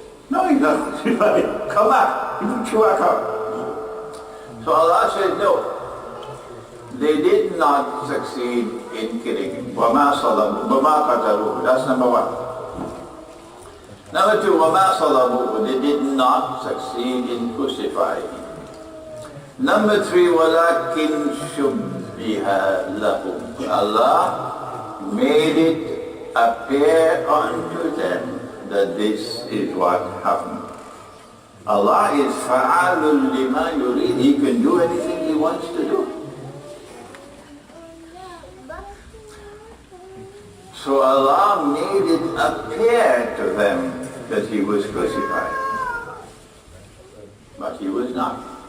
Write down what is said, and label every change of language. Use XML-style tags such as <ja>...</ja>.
<en>No, he's not crucified. Come back. He puts you back up. So Allah says no. They did not succeed in killing him.</en> <ar>وَمَا صَلَبُوا وَمَا قَتَلُوهُ.</ar> <en>That's number one. Number two,</en> <ar>وَمَا صَلَبُوهُ.</ar> <en>They did not succeed in crucifying him. Number three,</en> <ar>وَلَكِنْ شُبِّهَ لَهُمْ.</ar> <en>Allah made it appear unto them that this is what happened. Allah is</en> <ar>فَعَالٌ لِمَا يُرِيدُ.</ar> <en>He can do anything He wants to do. So Allah made it appear to them that He was crucified. But He was not.</en>